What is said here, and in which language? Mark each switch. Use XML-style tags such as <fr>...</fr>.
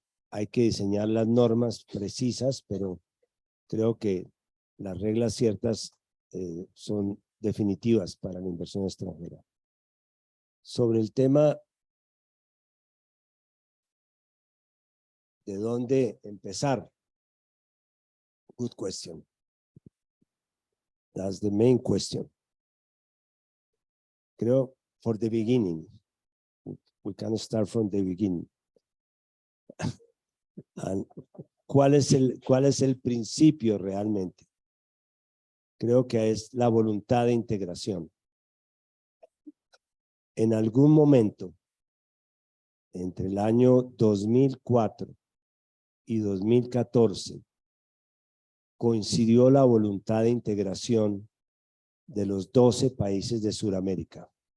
<es>Hay que diseñar las normas precisas, pero creo que las reglas ciertas son definitivas para la inversión extranjera. Sobre el tema de dónde empezar.</es> <en>Good question. That's the main question.</en> <es>Creo,</es> <en>for the beginning, we can start from the beginning.</en> <es>And ¿cuál es el principio realmente? Creo que es la voluntad de integración. En algún momento, entre el año 2004 y 2014, coincidió la voluntad de integración de los 12 países de Sudamérica.</es>